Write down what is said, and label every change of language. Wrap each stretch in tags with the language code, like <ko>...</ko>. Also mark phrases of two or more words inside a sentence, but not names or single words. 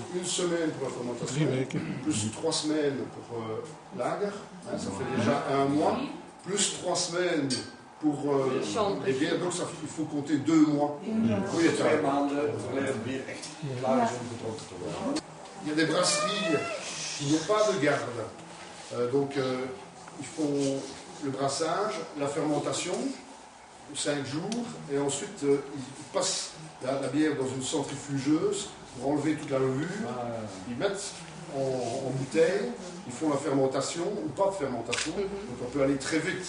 <fr>une semaine pour la fermentation, plus 3 semaines pour lager, hein, ça fait déjà 1 mois, plus 3 semaines pour les bières, donc il faut compter 2 mois.</fr> <nl>Goeie tijd. 2 maanden voordat het bier echt klaar is om gedronken te worden.</nl> <fr>Il y a des brasseries qui n'ont pas de garde. Donc ils font le brassage, la fermentation, 5 jours, et ensuite ils passent la bière dans une centrifugeuse pour enlever toute la levure. Ils mettent en bouteille, ils font la fermentation ou pas de fermentation, donc on peut aller très vite.</fr>